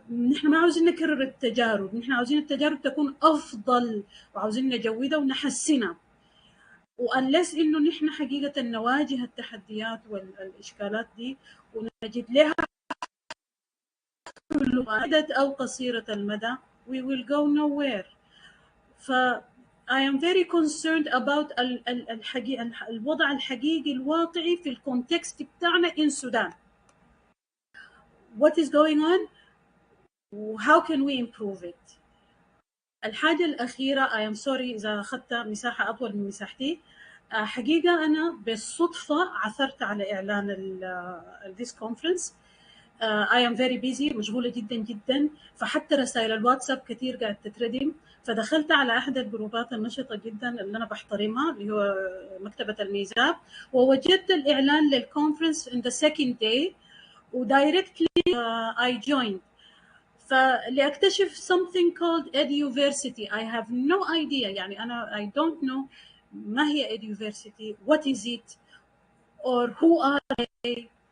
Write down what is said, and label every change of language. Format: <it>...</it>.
<ar>نحن ما عاوزين نكرر التجارب، نحن عاوزين التجارب تكون أفضل وعاوزين نجودها ونحسنها، وأنلس إنه نحن حقيقة نواجه التحديات والإشكالات دي ونجد لها حلول بعيدة أو قصيرة المدى</ar> <en>we will go nowhere. I am very concerned about</en> <ar>الوضع الحقيقي الواقعي في الكونتكست بتاعنا</ar> <en>in Sudan. What is going on? How can we improve it?</en> <ar>الحاجة الأخيرة</ar> <en>I am sorry</en> <ar>إذا أخذت مساحة أطول من مساحتي، حقيقة أنا بالصدفة عثرت على إعلان</ar> <en>this conference. I am very busy،</en> <ar>مشغولة جدا جدا، فحتى رسائل الواتساب كثير قاعد تتردم، فدخلت على أحد الجروبات النشطة جدا اللي أنا بحترمها اللي هو مكتبة الميزاب، ووجدت الإعلان للكونفرنس</ar> <en>in the second day</en> <ar>ودايركتلي</ar> <en>I joined.</en> <ar>فلأكتشف</ar> <en>something called Eduversity. I have no idea،</en> <ar>يعني أنا</ar> <en>I don't know</en> <ar>ما هي</ar> <en>Eduversity، what is it or who are they.</en>